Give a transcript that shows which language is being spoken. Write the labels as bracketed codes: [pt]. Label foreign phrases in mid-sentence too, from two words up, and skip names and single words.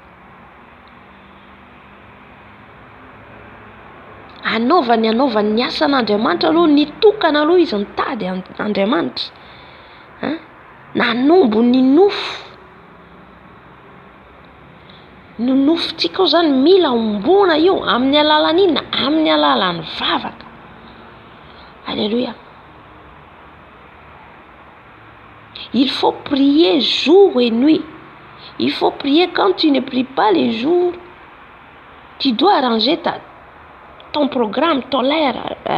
[mg] Anaovany ny asan'Andriamanitra aloha, nitokana aloha izy nitady Andriamanitra. Nanombo ny nofontsika zany mila ombona io amin'ny alalan'ina, amin'ny alalan'ny vavaka. Alléluia. [fr] Il faut prier jour et nuit. Il faut prier. Quand tu ne pries pas les jours, tu dois arranger ton programme, ton l'air.